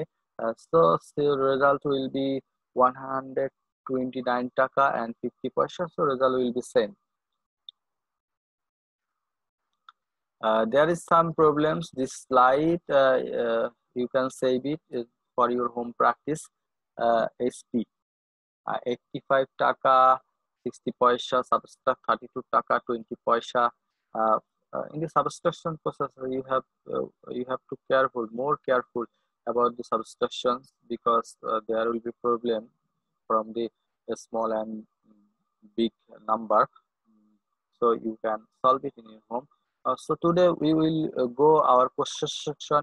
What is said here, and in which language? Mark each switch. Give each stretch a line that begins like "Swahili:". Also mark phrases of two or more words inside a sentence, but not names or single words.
English: So still result will be 129 taka and 50 paisa. So result will be same. There is some problems. This slide you can save it for your home practice. SP 85 taka 60 paisa, subtract 32 taka 20 paisa. In the subtraction process, you have to more careful about the subtractions, because there will be problem from the small and big number. So you can solve it in your home. So today we will go our question section.